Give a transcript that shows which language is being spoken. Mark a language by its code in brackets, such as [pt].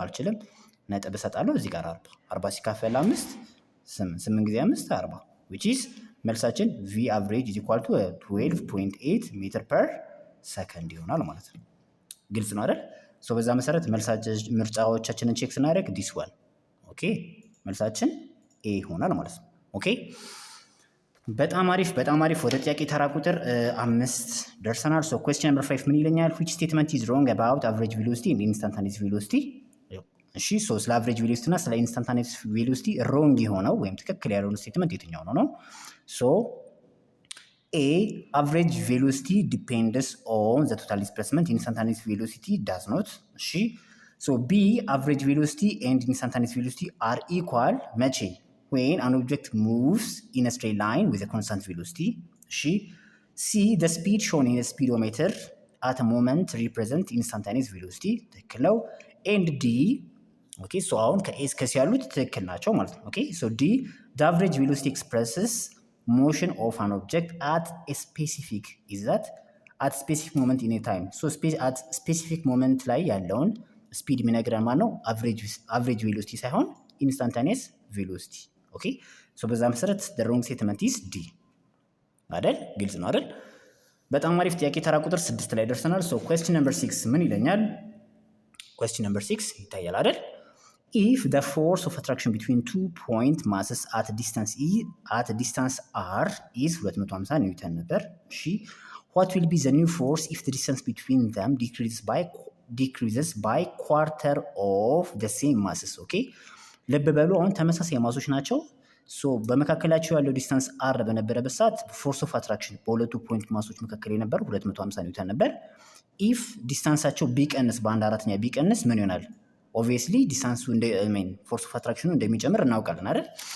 [am] አልችልም። ነጥብ እሰጣለሁ። እዚህ ጋር 40 ሲካፈል 5 8 ጊዜ 5 40 which is መልሳችን [en] v average is equal to 12.8 [am] ሜትር ፐር ሰከንድ ይሆናል ማለት ነው። ግልጽ ነው አይደል? ሶ በዛ መሰረት ምርጫዎቻችንን ቼክ ስናደርግ ዲስ ዋን ኦኬ፣ መልሳችን ኤ ይሆናል ማለት ነው። ኦኬ በጣም አሪፍ በጣም አሪፍ። ወደ ጥያቄ ተራ ቁጥር 5 ደርሰናል። ሶ ኩዌስችን ነምበር 5 ምን ይለኛል? [en] which statement is wrong about average velocity and instantaneous velocity? [am] እሺ ሶ ስለ አቨሬጅ ቬሎሲቲ እና ስለ ኢንስታንታኒየስ ቬሎሲቲ ሮንግ የሆነው ወይም ትክክል ያልሆነው ስቴትመንት የትኛው ነው? ሶ ኤ አቨሬጅ ቬሎሲቲ ዲፔንድስ ኦን ዘ ቶታል ዲስፕሌስመንት ኢንስታንታኒየስ ቬሎሲቲ ዳዝ ኖት። እሺ ሶ ቢ አቨሬጅ ቬሎሲቲ ኤንድ ኢንስታንታኒየስ ቬሎሲቲ አር ኢኳል መቼ? [en] when an object moves in a straight line with a constant velocity. እሺ ሲ the speed shown in a speedometer at a moment represent instantaneous velocity [am] ትክክል ነው። [en] and D [am] ኦኬ ሶ አሁን ከኤ እስከ ሲ ያሉት ትክክል ናቸው ማለት ነው። [en] ኦኬ ሶ ዲ the average velocity expresses motion of an object at a specific is that at specific moment in a time. so at specific moment [am] ላይ ያለውን ስፒድ የሚነግረን ማለት ነው [en] average velocity [am] ሳይሆን [en] instantaneous velocity. [am] ኦኬ ሶ በዛ መሰረት [en] the wrong statement is D [am] አይደል? ግልጽ ነው አይደል? በጣም አሪፍ ጥያቄ ተራ ቁጥር 6 ላይ ደርሰናል። ሶ [en] question number 6 [am] ምን ይለኛል? [en] question number 6 [am] ይታያል አይደል? [en] if the force of attraction between 2 point masses at distance r is 250 ኒውተን [am] ነበር። እሺ [en] what will be the new force if the distance between them decreases by quarter of the same masses? [am] ኦኬ ልብ በሉ አሁን ተመሳሳይ ማሶች ናቸው። ሶ በመካከላቸው ያለው ዲስታንስ አር በነበረበት ሰዓት ፎርስ ኦፍ አትራክሽን በሁለቱ ፖይንት ማሶች መካከል የነበረው 250 ኒውተን ነበር። ኢፍ ዲስታንሳቸው ቢቀንስ በአንድ አራተኛ ቢቀንስ ምን ይሆናል? ኦብቪየስሊ ዲስታንሱ ፎርስ ኦፍ አትራክሽኑ እንደሚጨምር እናውቃለን አይደል?